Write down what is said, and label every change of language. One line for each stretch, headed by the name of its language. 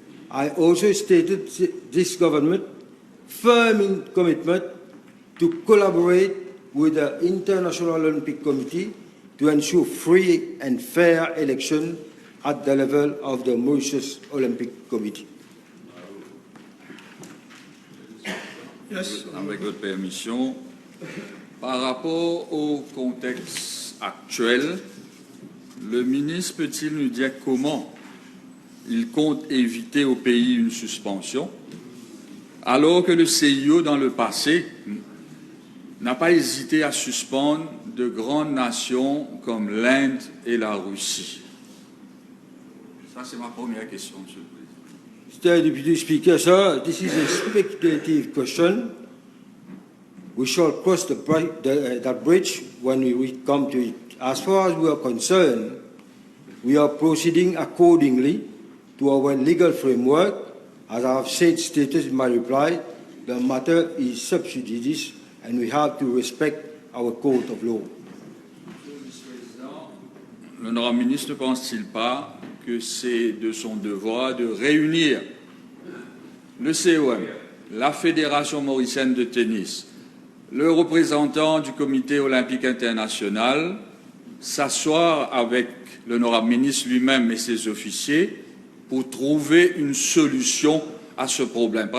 English: I also stated this government firm commitment to collaborate with the International Olympic Committee to ensure free and fair election at the level of the Mauritius Olympic Committee. Yes.
French: Avec votre permission, par rapport au contexte actuel, le ministre peut-il nous dire comment il compte éviter au pays une suspension, alors que le CIO, dans le passé, n'a pas hésité à suspendre de grandes nations comme l'Inde et la Russie? Ça, c'est ma première question, Monsieur le Président.
English: Mr. Deputy Speaker, sir, this is a speculative question. We shall cross that bridge when we come to it. As far as we are concerned, we are proceeding accordingly to our legal framework. As I have stated in my reply, the matter is sub judice and we have to respect our code of law.
French: L'honorable ministre ne pense-t-il pas que c'est de son devoir de réunir le COM, la Fédération mauricienne de tennis, le représentant du Comité olympique international, s'asseoir avec l'honorable ministre lui-même et ses officiers pour trouver une solution à ce problème.